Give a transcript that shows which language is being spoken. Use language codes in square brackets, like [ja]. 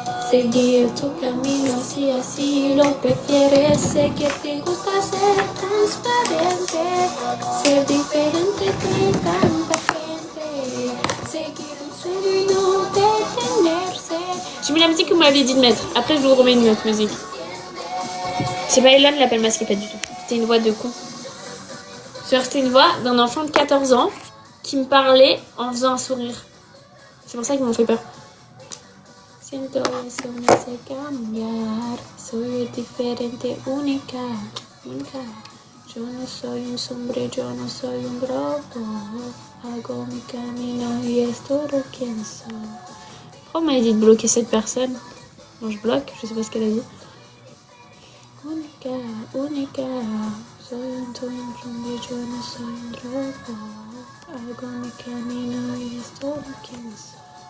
[es] Seguir tu camino así, así lo prefieres. Sé que te gusta ser transparente, ser diferente de tanta gente. Seguir un sueño y no detenerse. [fr] J'ai mis la musique que vous m'aviez dit de mettre. Après, je vous remets une autre musique. C'est pas Elon, l'appel masqué, pas du tout. C'était une voix de con. C'était une voix d'un enfant de 14 ans qui me parlait en faisant un sourire. C'est pour ça qu'ils m'ont fait peur. [es] Siento eso me hace cambiar. Soy diferente, única, única. Yo no soy un sombrero, yo no soy un globo. Hago mi camino y es todo quien soy. [fr] Pourquoi on m'a dit de bloquer cette personne? Bon, je bloque, je sais pas ce qu'elle a dit. [es] Única, única. Soy un sombrero, yo no soy un globo. Hago mi camino y es todo quien soy.